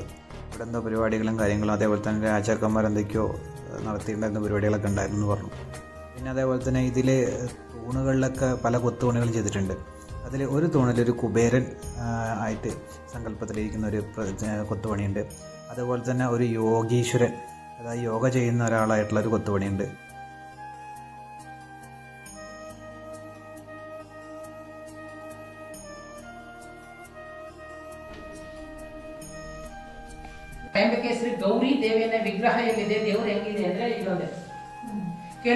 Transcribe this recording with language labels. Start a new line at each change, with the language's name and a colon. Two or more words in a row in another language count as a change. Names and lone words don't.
Malayalam: ഇവിടെ എന്തോ പരിപാടികളും കാര്യങ്ങളും അതേപോലെ തന്നെ രാജാക്കന്മാർ എന്തൊക്കെയോ നടത്തിയിട്ടുണ്ടായിരുന്ന പരിപാടികളൊക്കെ ഉണ്ടായിരുന്നു എന്ന് പറഞ്ഞു. പിന്നെ അതേപോലെ തന്നെ ഇതിൽ തൂണുകളിലൊക്കെ പല കൊത്തുപണികളും ചെയ്തിട്ടുണ്ട്. അതിൽ ഒരു തൂണിലൊരു കുബേരൻ ആയിട്ട് സങ്കല്പത്തിലിരിക്കുന്ന ഒരു കൊത്തുപണിയുണ്ട്. അതുപോലെ തന്നെ ഒരു യോഗീശ്വരൻ, അതായത് യോഗ ചെയ്യുന്ന ഒരാളായിട്ടുള്ളൊരു കൊത്തുപണിയുണ്ട്.
Kannada: ತ್ರಯಂಬಕೇಶ್ವರಿ ಗೌರಿ ದೇವಿಯನ್ನ ವಿಗ್ರಹ ಎಲ್ಲಿದೆ, ದೇವರು ಹೆಂಗಿದೆ ಅಂದ್ರೆ ಇಲ್ಲೊಂದೆ ಕೇಳಿ.